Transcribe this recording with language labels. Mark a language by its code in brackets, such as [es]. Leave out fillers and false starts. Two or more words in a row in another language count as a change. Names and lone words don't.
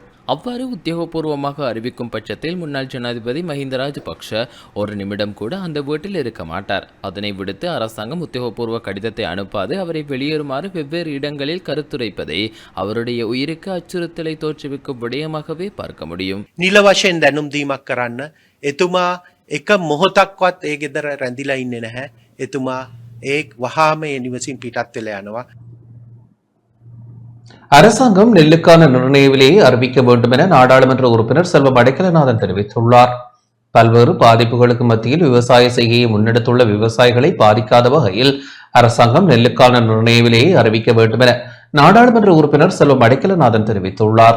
[ta] அவ்வாறு உத்தியோகபூர்வமாக அறிவிக்கும் பட்சத்தில் முன்னாள் ஜனாதிபதி மஹிந்த ராஜபக்ஷ ஒரு நிமிடம் கூட அந்த வீட்டில் இருக்க மாட்டார். அதனை விடுத்து அரசாங்கம் உத்தியோகபூர்வ கடிதத்தை அனுப்பாது அவரை வெளியேறுமாறு வெவ்வேறு இடங்களில் கருத்துரைப்பதை அவருடைய உயிருக்கு அச்சுறுத்தலை தோற்றுவிக்கும் விடயமாகவே பார்க்க முடியும். [si] නිල වශයෙන් දැනුම් දීමක් කරන්න එතුමා එක මොහොතක්වත් ඒ ගෙදර රැඳිලා ඉන්නේ නැහැ. එතුමා ඒ වහාම ඒ නිවසින් පිටත් වෙලා යනවා. [ta] அரசாங்கம் நெல்லுக்கான நிர்ணய விலையை அறிவிக்க வேண்டும் என நாடாளுமன்ற உறுப்பினர் செல்வம் அடைக்கலநாதன் தெரிவித்துள்ளார். பல்வேறு பாதிப்புகளுக்கு மத்தியில் விவசாய செய்கையை முன்னெடுத்துள்ள விவசாயிகளை பாதிக்காத வகையில் அரசாங்கம் நெல்லுக்கான நிர்ணய விலையை அறிவிக்க வேண்டும் என நாடாளுமன்ற உறுப்பினர் செல்வம் அடைக்கலநாதன் தெரிவித்துள்ளார்.